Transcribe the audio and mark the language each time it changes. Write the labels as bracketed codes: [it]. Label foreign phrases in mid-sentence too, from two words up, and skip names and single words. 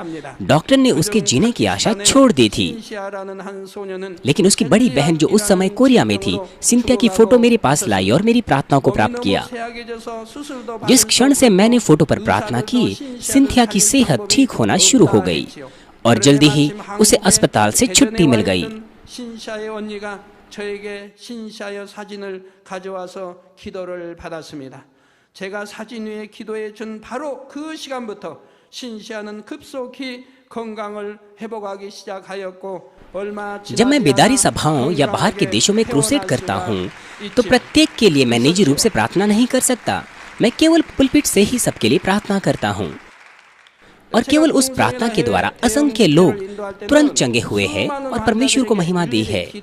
[hi] डॉक्टर ने उसके जीने की आशा छोड़ दी थी। लेकिन उसकी बड़ी बहन जो उस समय कोरिया में थी, सिंथिया की फोटो मेरे पास लाई और मेरी प्रार्थनाओं को प्राप्त किया। जिस क्षण से मैंने फोटो पर प्रार्थना की, सिंथिया की सेहत ठीक होना शुरू हो गई और जल्दी ही उसे अस्पताल से छुट्टी मिल गई। [ko] 신샤의 언니가 저에게 신샤의 사진을 가져와서 기도를 받았습니다. 제가 사진 위에 기도해 준 바로 그 시간부터 신샤는 급속히 건강을 회복하기 시작하였고 [hi] जब मैं बेदारी सभाओं या बाहर के देशों में क्रूसेड करता हूँ, तो प्रत्येक के लिए मैं निजी रूप से प्रार्थना नहीं कर सकता। मैं केवल पुलपिट से ही सबके लिए प्रार्थना करता हूँ, और केवल उस प्रार्थना के द्वारा असंख्य लोग तुरंत चंगे हुए हैं और परमेश्वर को महिमा दी है।